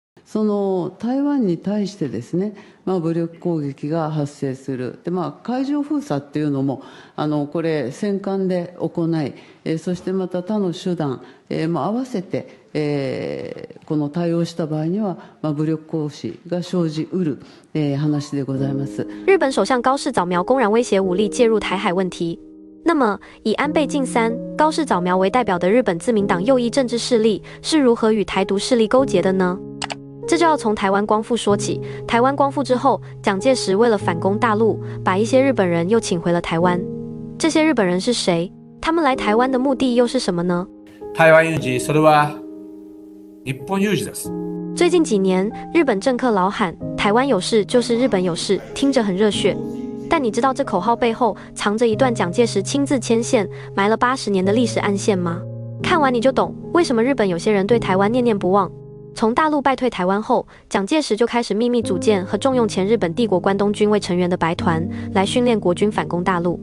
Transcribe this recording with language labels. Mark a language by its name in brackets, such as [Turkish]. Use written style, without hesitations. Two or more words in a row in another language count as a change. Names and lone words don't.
[Japanese] その台湾に対してですね、武力攻撃が発生する。で、海上封鎖っていうのも、これ、戦艦で行い、そしてまた他の手段、も合わせて、この対応した場合には、武力行使が生じうる、話でございます。 [Chinese] 日本首相高市早苗公然威胁武力介入台海问题。那么，以安倍晋三、高市早苗为代表的日本自民党右翼政治势力是如何与台独势力勾结的呢？这就要从台湾光复说起。台湾光复之后，蒋介石为了反攻大陆，把一些日本人又请回了台湾。这些日本人是谁？他们来台湾的目的又是什么呢？ [Japanese] 台湾有事、それは日本有事です。 [Chinese] 最近几年，日本政客老喊“台湾有事就是日本有事”，听着很热血。但你知道这口号背后藏着一段蒋介石亲自牵线埋了80年的历史暗线吗？看完你就懂为什么日本有些人对台湾念念不忘。从大陆败退台湾后，蒋介石就开始秘密组建和重用前日本帝国关东军为成员的白团，来训练国军反攻大陆。